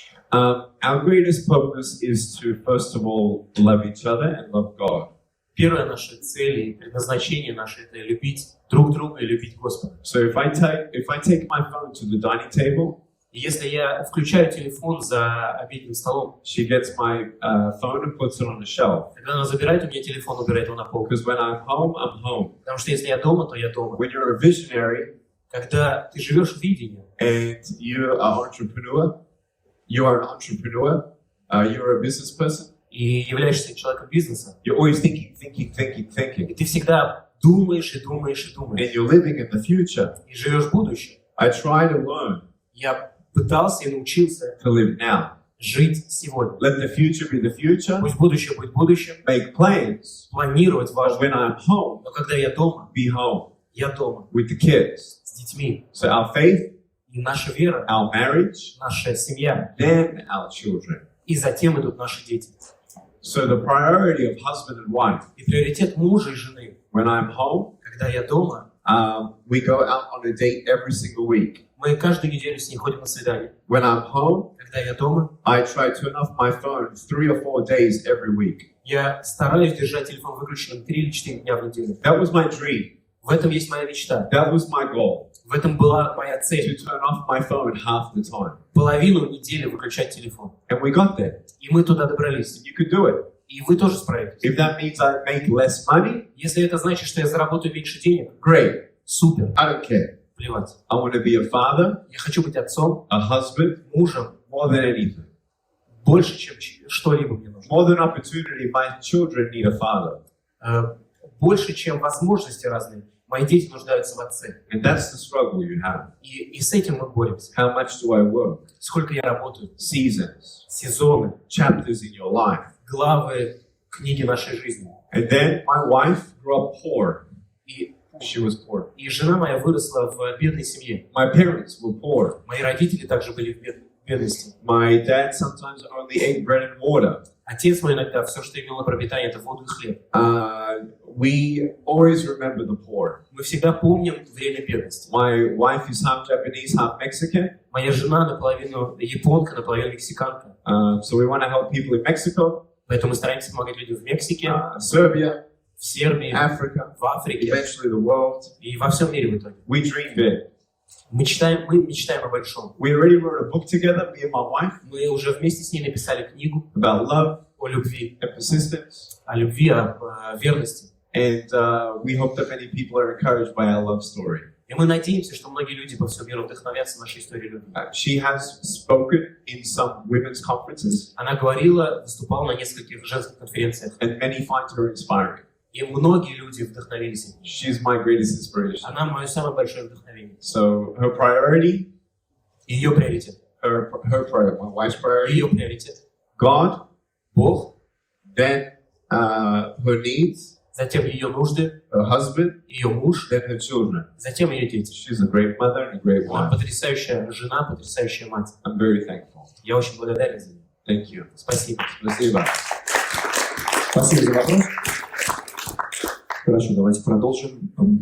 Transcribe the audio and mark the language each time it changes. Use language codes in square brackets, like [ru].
[en] Our greatest purpose is to, first of all, love each other and love God. [ru] Первая наша цель и предназначение наше – это любить друг друга и любить Господа. [en] So if I take my phone to the dining table, [ru] И если я включаю телефон за обеденным столом, [en] she gets my phone and puts it on the shelf. [ru] когда она забирает у меня телефон, убирает его на полку. [en] Because when I'm home, I'm home. [ru] Потому что если я дома, то я дома. [en] When you're a visionary [ru] Когда ты живешь в видении, [en] and you're an entrepreneur, you're a business person, [ru] и являешься человеком бизнеса, [en] you're always thinking. [ru] и ты всегда думаешь и думаешь и думаешь, [en] And you're living in the future. [ru] и живешь в будущем. [en] I try to learn [ru] Я пытался и научился [en] to live now. [ru] жить сегодня. [en] Let the future be the future. [ru] Пусть будущее будет будущим, [en] Make plans. [ru] планировать [en] But [ru] важно. [en] when I'm home, [ru] Но когда я дома, [en] be home [ru] я дома [en] with the kids. [ru] с детьми. [en] So our faith, [ru] И наша вера, [en] our marriage, [ru] наша семья, [en] then our children. [ru] и затем идут наши дети. [en] So the priority of husband and wife. [ru] И приоритет мужа и жены. [en] When I'm home, [ru] Когда я дома, [en] we go out on a date every single week. [ru] мы каждую неделю с ней ходим на свидание. [en] When I'm home, [ru] Когда я дома, [en] I try to turn off my phone 3 or 4 days every week. [ru] я стараюсь держать телефон выключенным 3 или 4 дня в неделю. [en] That was my dream. [ru] В этом есть моя мечта. [en] That was my goal. [ru] В этом была моя [en] To [ru] цель. [en] turn off my phone half the time. [ru] Половину недели выключать телефон. [en] And we got there. [ru] И мы туда добрались. [en] You could do it. [ru] И вы тоже справитесь. [en] If that means I make less money, [ru] Если это значит, что я заработаю меньше денег, [en] great. [ru] супер, [en] I don't care. [ru] плевать. [en] I want to be a father, [ru] Я хочу быть отцом, [en] a husband, [ru] мужем, [en] more than anything. [ru] больше, чем что-либо мне нужно. [en] More than opportunity, my children need a father. [ru] Больше, чем возможности разные. Мои дети нуждаются в отце. [en] And that's the struggle you have. [ru] И с этим мы боремся. [en] How much do I work? [ru] Сколько я работаю. [en] Seasons, [ru] Сезоны, [en] chapters in your life. [ru] главы, книги нашей жизни. [en] And then my wife grew up poor. [ru] И, [en] She was poor. [ru] и жена моя выросла в бедной семье. [en] My parents were poor. [ru] Мои родители также были в бедности. [en] My dad sometimes only ate bread and water. [ru] Отец мой иногда все, что имело пропитание, это воду и хлеб. [en] We always remember the poor. [ru] Мы всегда помним время бедности. [en] My wife is half Japanese, half Mexican. [ru] Моя жена наполовину японка, наполовину мексиканка. [en] So we want to help people in Mexico, [ru] Поэтому мы стараемся помогать людям в Мексике, [en] Serbia, [ru] в Сербии, [en] Africa, [ru] в Африке [en] eventually the world. [ru] и во всем мире в итоге. [en] We dream big. [ru] Мы мечтаем о большом. [en] We already wrote a book together, me and my wife, [ru] Мы уже вместе с ней написали книгу [en] about love [ru] о любви, [en] and persistence. [ru] о верности. [en] And we hope that many people are encouraged by our love story. [ru] И мы надеемся, что многие люди по всему миру вдохновятся нашей историей любви. [en] She has spoken in some women's conferences, [ru] Она говорила, выступала на нескольких женских конференциях, [en] and many find her inspiring. [ru] и многие люди вдохновились. [en] She's my greatest inspiration. [ru] Она мое самое большое вдохновение. [en] So her priority, [ru] Ее приоритет. [en] her priority, my wife's priority, [ru] Ее приоритет. [en] God, [ru] Бог, [en] then her needs, [ru] затем ее нужды, [en] her husband, [ru] ее муж, [en] then her children. [ru] затем ее дети. [en] She's a great mother and a great [ru] Она [en] wife. [ru] потрясающая жена, потрясающая мать. [en] I'm very thankful. [ru] Я очень благодарен за нее. [en] Thank you. [ru] Спасибо. Спасибо. Спасибо за вопрос. Хорошо, давайте продолжим.